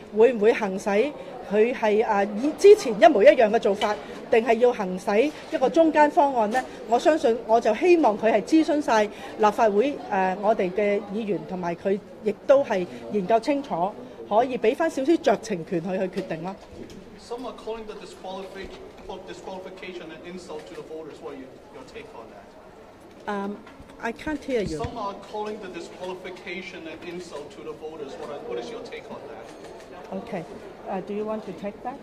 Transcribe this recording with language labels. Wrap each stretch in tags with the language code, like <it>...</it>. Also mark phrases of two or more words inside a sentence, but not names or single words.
<yue>會唔會行使佢係以之前一模一樣嘅做法，定係要行使一個中間方案呢？我相信我就希望佢係諮詢晒立法會我哋嘅議員，同埋佢亦都係研究清楚，可以俾翻少少酌情權去決定咯。</yue> <en>Some are calling the disqualification and insult to the voters. What are your take on that? I can't hear you. Some are calling the disqualification an insult to the voters. What is your take on that? Okay. Do you want to take that?</en>